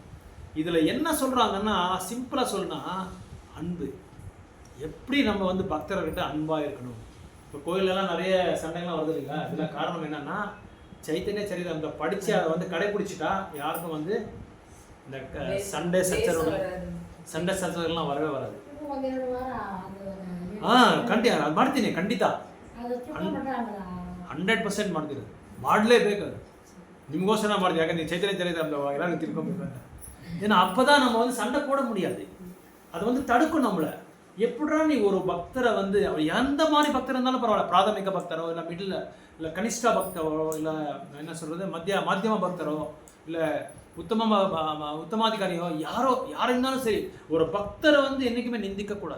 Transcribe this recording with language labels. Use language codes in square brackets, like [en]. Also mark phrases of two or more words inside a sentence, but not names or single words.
[ta] இதில் என்ன சொல்கிறாங்கன்னா, சிம்பிளாக சொல்லணும்னா அன்பு. எப்படி நம்ம வந்து பக்தர்கிட்ட அன்பாக இருக்கணும். இப்போ கோயிலெல்லாம் நிறைய சண்டைகள்லாம் வருது இல்லைங்களா? இதெல்லாம் காரணம் என்னன்னா, சைத்தன்ய சரிதாரத்தை படித்து அதை வந்து கடைப்பிடிச்சிட்டா யாருக்கும் வந்து இந்த சண்டை சச்சரவுலாம் வரவே வராது. [kn] ಖಂಡಿತ ಅದು ಮಾಡ್ತೀನಿ, ಖಂಡಿತ 100% ಮಾಡ್ತೀನಿ. ಮಾಡಲೇಬೇಕು, ಅದು ನಿಮಗೋಸ್ಕರ ಮಾಡ್ತೀವಿ. ಯಾಕಂದ್ರೆ ನೀವು ಚೈತನ್ಯ [ta] ಚರಿತಾರத்தை எல்லாரும் [kn] ತಿಳ್ಕೊಬೇಕು ಅಂತ. [ta] ஏன்னா அப்போ தான் நம்ம வந்து சண்டை போட முடியாது. அது வந்து தடுக்கும் நம்மளை. எப்படின்னா நீ ஒரு பக்தரை வந்து, அவர் எந்த மாதிரி பக்தர் இருந்தாலும் பரவாயில்ல, பிராதமிக பக்தரோ இல்லை மிடில் இல்லை கனிஷ்டா பக்தரோ இல்லை என்ன சொல்கிறது மத்தியம பக்தரோ இல்லை உத்தமாதிகாரியோ யாரோ இருந்தாலும் சரி, ஒரு பக்தரை வந்து என்றைக்குமே நிந்திக்கக்கூடாது.